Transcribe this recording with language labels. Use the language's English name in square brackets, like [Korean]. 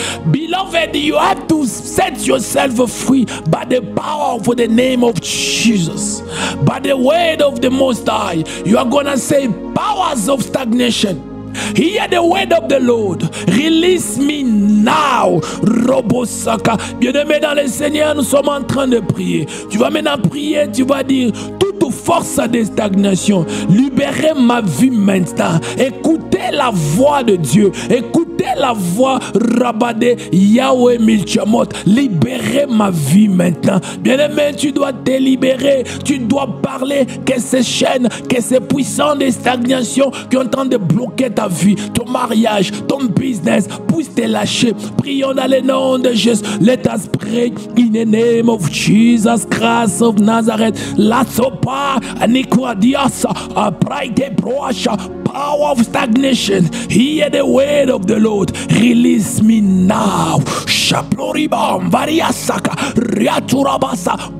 [English] Beloved, you have to set yourself free by the power of the name of Jesus. By the word of the Most High, you are going to say, powers of stagnation, hear the word of the Lord. Release me now. Robosaka. [French] Bien-aimé dans le Seigneur, nous sommes en train de prier. Tu vas maintenant prier, tu vas dire, toute force de stagnation, libérez ma vie maintenant. Écoutez la voix de Dieu. Écoutez la voix Rabade Yahweh Milchamot. Libérez ma vie maintenant. Bien-aimé, tu dois te libérer. Tu dois parler que ces chaînes, que ces puissants de stagnation qui sont en train de bloquer ta vie, ton mariage, ton business, puissent te lâcher. Prions dans le nom de Jésus. [English] Let us pray in the name of Jesus Christ of Nazareth. La sopa aniquadiasa a pride broasha. Power of stagnation, hear the word of the Lord. Release me now. Shaploribam variasaka riaturabasa.